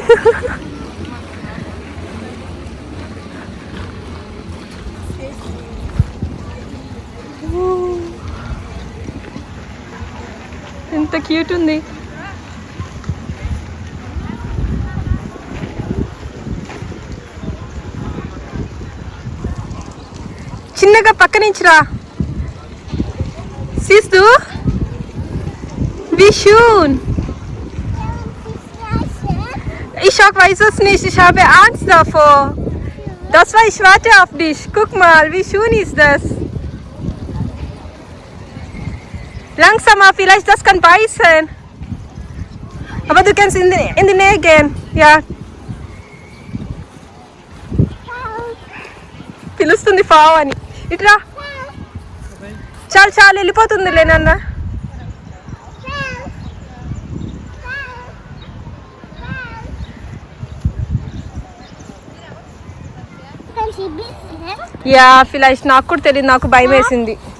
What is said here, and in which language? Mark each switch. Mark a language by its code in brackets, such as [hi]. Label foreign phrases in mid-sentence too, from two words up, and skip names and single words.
[te] ఎంత క్యూట్ ఉంది. చిన్నగా పక్క నుంచి రా. [de] Siehst du? Wie schön. Ich weiß es nicht, ich habe Angst davor. Das war, ich warte auf dich. Guck mal, wie schön ist das. Langsamer, vielleicht das kann beißen. Aber du kannst in die Nähe gehen. Ja. [te] పిలుస్తుంది ఫావ్ అని. ఇట్రా. చాలు చాలు వెళ్ళిపోతుందిలే నాన్న. యా vielleicht నాకు కూడా తెలియదు, నాకు భయం వేసింది.